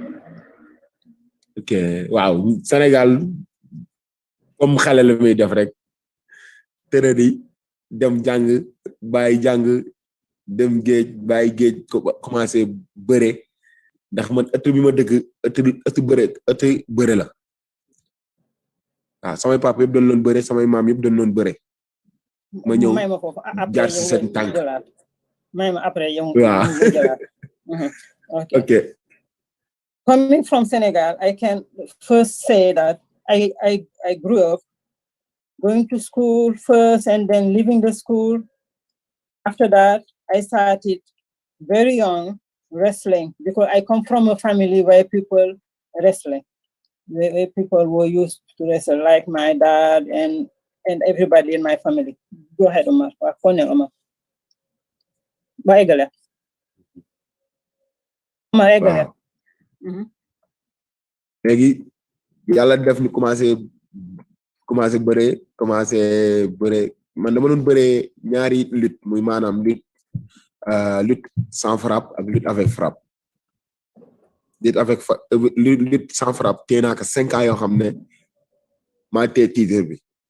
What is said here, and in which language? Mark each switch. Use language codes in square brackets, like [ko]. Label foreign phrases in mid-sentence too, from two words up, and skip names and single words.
[wo] Ok waaw Sénégal comme xale la muy def rek tërëdi dem jàng bàyyi jàng dem géej bàyyi géej commencé bëre ndax man ëtt bi ma dëkk ëtt bëre la waaw samay papa yëpp doon loon bëre samay maam yëpp doon loon bëre ma ñëw jaar ci seen tànk may ma après yow waaw [en] okay. Coming from Senegal, I can first say that I grew up going to school first and then leaving the school. After that, I started very young wrestling because I come from a family where people wrestling, where people were used to wrestle, like my dad and everybody in my family. Go ahead, Omar. Omar. [wo] waaw léegi yàlla def ni commencé bëre man dama doon bëree ñaari lutte muy maanaam [fr] lutte sans frappe [wo] ak [fr] lutte avec frappe lutte sans frappe [wo] téye naa ko 5 ans yoo xam ne maa téye titre bi.